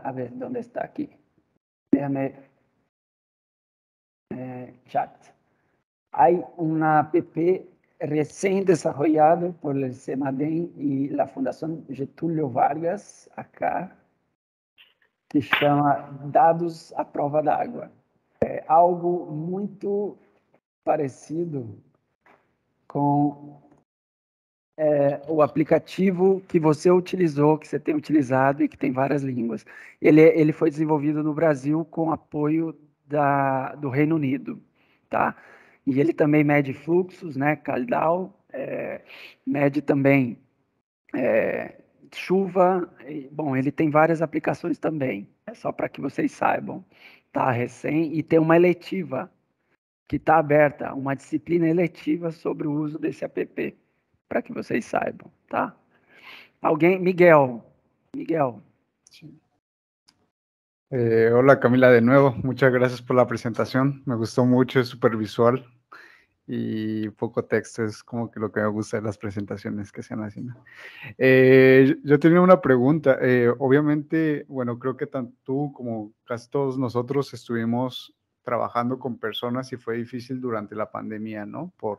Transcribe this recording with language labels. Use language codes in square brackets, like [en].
[es] A ver, ¿dónde está aquí? Déjame chat. Hay una app recién desarrollada por el CEMADEM y la Fundación Getúlio Vargas, acá, que chama Dados à Prova d'Água. [pt] É algo muito parecido com o aplicativo que você utilizou, que você tem utilizado e que tem várias línguas. Ele foi desenvolvido no Brasil com apoio do Reino Unido, tá? E ele também mede fluxos, né? Caudal, mede também chuva. Bom, ele tem várias aplicações também. É só para que vocês saibam. Tá recém e tem uma eletiva que está aberta, uma disciplina eletiva sobre o uso desse app, para que vocês saibam, tá? Alguém? Miguel. [es] Hola Camila, de nuevo, muchas gracias por la presentación, me gustó mucho, es súper visual y poco texto, es como que lo que me gusta de las presentaciones que sean así, ¿no? Yo tenía una pregunta, obviamente, bueno, creo que tanto tú como casi todos nosotros estuvimos trabajando con personas y fue difícil durante la pandemia, ¿no?